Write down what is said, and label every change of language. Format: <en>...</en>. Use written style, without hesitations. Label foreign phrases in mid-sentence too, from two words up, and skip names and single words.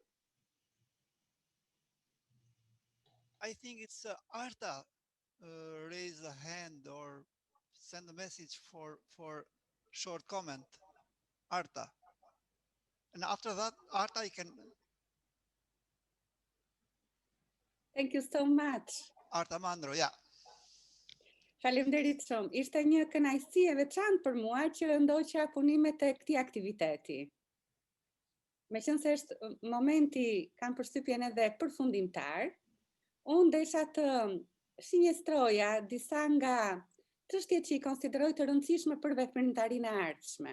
<en>I think it's Arta raise a hand or send a message for short comment. Arta. And after that, Arta, you can. Thank you so much. Arta Mandro, yeah.</en> <sq>Faleminderit shumë. Ishte një kënaqësi e veçantë për mua që ndoqa punimet e këtij aktiviteti. Meqense është momenti, kam përshtypjen edhe përfundimtar, unë desha të sinjestroja disa nga çështjet që I konsideroj të rëndësishme për veprimtarinë e ardhshme.</sq>